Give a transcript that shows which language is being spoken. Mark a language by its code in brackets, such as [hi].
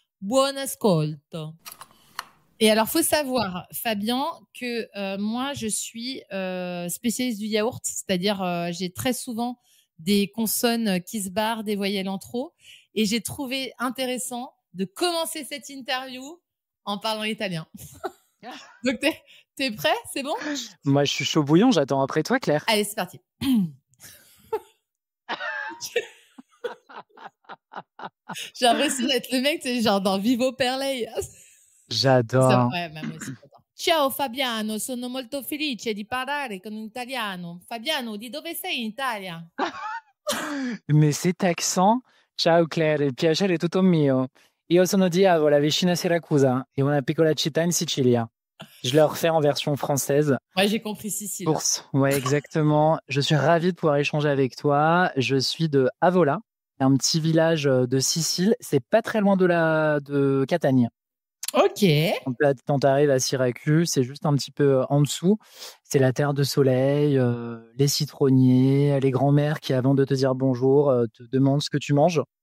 [it] Buon ascolto. [fr] Et alors, faut savoir, Fabien, que moi, je suis spécialiste du yaourt, c'est-à-dire j'ai très souvent des consonnes qui se barrent, des voyelles en trop, et j'ai trouvé intéressant de commencer cette interview en parlant italien. Donc, t'es prêt? C'est bon? Moi, je suis chaud bouillant, j'attends après toi, Claire. Allez, c'est parti. J'ai l'impression d'être le mec, c'est genre dans Vivo per lei. J'adore. Ouais, même aussi. [it] Ciao Fabiano, sono molto felice di parlare con un italiano. Fabiano, di dove sei in Italia? [fr] Mais cet accent, [it] ciao Claire, il piacere è tutto mio. Io sono di Avola, vicino a Siracusa, e una piccola città in Sicilia. [fr] Je le refais en version française. Ouais, j'ai compris Sicile. Ouais, exactement. Je suis ravi de pouvoir échanger avec toi. Je suis de Avola, un petit village de Sicile. C'est pas très loin de Catania. Ok. Quand tu arrives à Syracuse, c'est juste un petit peu en dessous. C'est la terre de soleil, les citronniers, les grands-mères qui, avant de te dire bonjour, te demandent ce que tu manges.